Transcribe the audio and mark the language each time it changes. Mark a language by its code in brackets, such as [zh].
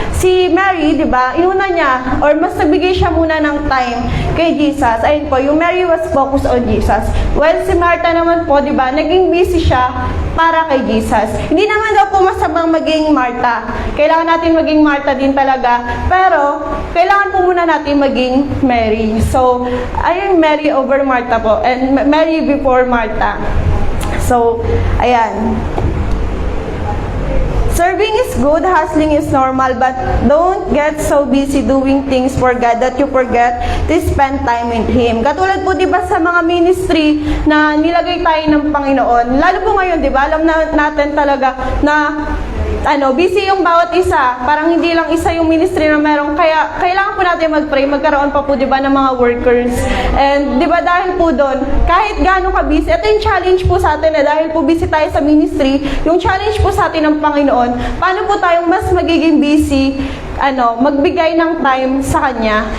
[tl] Si Mary, di ba, inuna niya or mas nagbigay siya muna ng time kay Jesus. Ayun po, yung [en] Mary was focused on Jesus. [tl] Well, si Martha naman po, di ba, naging busy siya para kay Jesus. Hindi naman daw po masamang maging Martha. Kailangan natin maging Martha din talaga. Pero, kailangan po muna natin maging Mary. [en] So, ayun, Mary over Martha po. And Mary before Martha. So, ayan. Serving is good, hustling is normal, but don't get so busy doing things for God that you forget to spend time with Him. [tl] Katulad po, di ba, sa mga ministry na nilagay tayo ng Panginoon, lalo po ngayon, di ba, alam na natin talaga na busy yung bawat isa. Parang hindi lang isa yung ministry na meron. Kaya, kailangan po natin mag-pray. Magkaroon pa po, di ba, ng mga workers. And, di ba, dahil po doon, kahit gaano ka busy, ito yung challenge po sa atin dahil po busy tayo sa ministry, yung challenge po sa atin ng Panginoon, paano po tayong mas magiging busy, magbigay ng time sa Kanya.